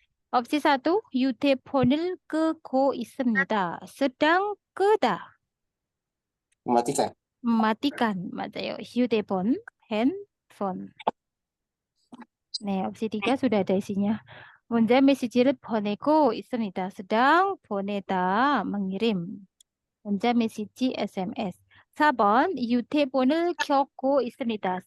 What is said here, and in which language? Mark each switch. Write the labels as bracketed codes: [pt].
[ko] opsi 1, 휴대폰을 끄고 있습니다. [id] sedang [ko] 끄다. [id] Mematikan. mematikan, [ko] 맞아요. [id] 휴대폰, handphone. 네, opsi 3 sudah ada isinya. [ko] 문자 메시지를 보내고 있습니다. [id] sedang [ko] 보내다, [id] mengirim. [ko] 문자 메시지 SMS. 4번, 휴대폰을 켜고 있습니다.